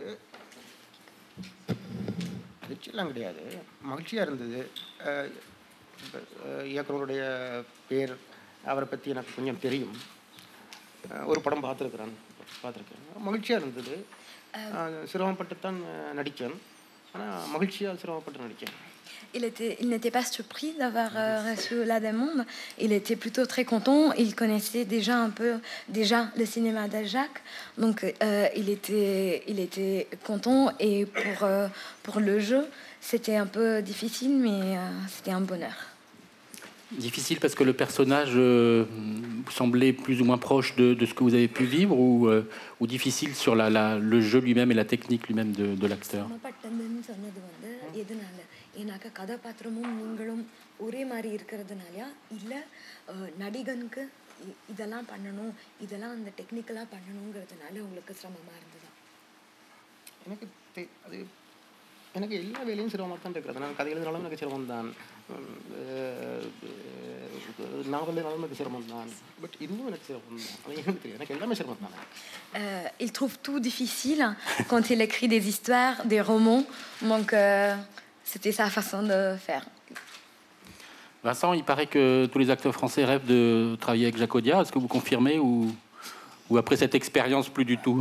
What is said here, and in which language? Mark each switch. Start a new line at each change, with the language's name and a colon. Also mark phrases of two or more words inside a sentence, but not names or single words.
Tamil: அதிர்ச்சியெல்லாம் கிடையாது, மகிழ்ச்சியாக இருந்தது. இயக்குனருடைய பேர் அவரை பற்றி எனக்கு கொஞ்சம் தெரியும். ஒரு படம் பார்த்துருக்கேன். மகிழ்ச்சியாக இருந்தது. சிரமப்பட்டுத்தான் நடித்தேன். ஆனால் மகிழ்ச்சியாக சிரமப்பட்டு நடித்தேன்.
French: Il n'était pas surpris d'avoir reçu la demande. Il était plutôt très content. Il connaissait déjà un peu le cinéma de Jacques. Donc il était content. Et pour le jeu, c'était un peu difficile, mais c'était un bonheur. Difficile parce que le personnage semblait plus ou moins proche de ce que vous avez pu vivre, ou difficile sur le jeu lui-même et la technique lui-même de l'acteur.
Tamil: ஏன்னாக்கா கதாபாத்திரமும் நீங்களும் ஒரே மாதிரி இருக்கிறதுனாலயா இல்லை நடிகனுக்கு இதெல்லாம் பண்ணணும், இதெல்லாம் அந்த டெக்னிக்கலாக பண்ணணுங்கிறதுனால உங்களுக்கு சிரமமாக இருந்ததா? எனக்கு எல்லா வேலையும் சிரமமாக தான் இருக்கிறது. நான் கதை எழுதினாலும் எனக்கு சிரமம் தான், நாவல் எழுதினாலும் எனக்கு சிரமம் தான். பட் இன்னும் எனக்கு சிரமம் தான். அது எனக்கு தெரியும், எனக்கு எல்லாமே சிரமம் தான்.
French: Il trouve tout difficile quand il écrit des histoires, des romans. Donc c'était sa façon de faire. Vincent, il paraît que tous les acteurs français rêvent de travailler avec Jacques Audiard. Est-ce que vous confirmez ou après cette expérience, plus du tout?